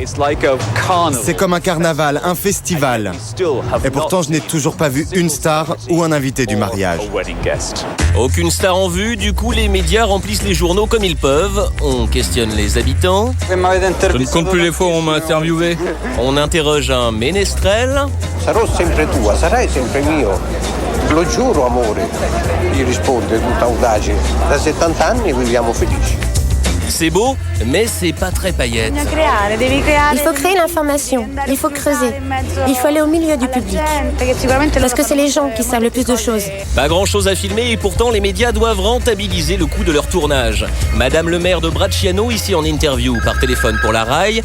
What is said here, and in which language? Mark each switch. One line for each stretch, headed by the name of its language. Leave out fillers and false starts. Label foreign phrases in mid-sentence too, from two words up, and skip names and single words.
French: C'est comme un carnaval, un festival. Et pourtant, je n'ai toujours pas vu une star ou un invité du mariage. Aucune star en vue, du coup les médias remplissent les journaux comme ils peuvent. On questionne les habitants. Je ne compte plus les fois où on m'a interviewé. On interroge un ménestrel.
Italian: Sarò sempre tua, sarai sempre mio. Lo giuro, amore. Gli risponde tutta audace. Da 70 anni viviamo felici.
French: C'est beau, mais c'est pas très paillette. Il faut créer l'information, il faut creuser, il faut aller au milieu du public. Parce que c'est les gens qui savent le plus de choses. Pas grand chose à filmer et pourtant les médias doivent rentabiliser le coût de leur tournage. Madame le maire de Bracciano ici en interview par téléphone pour la RAI.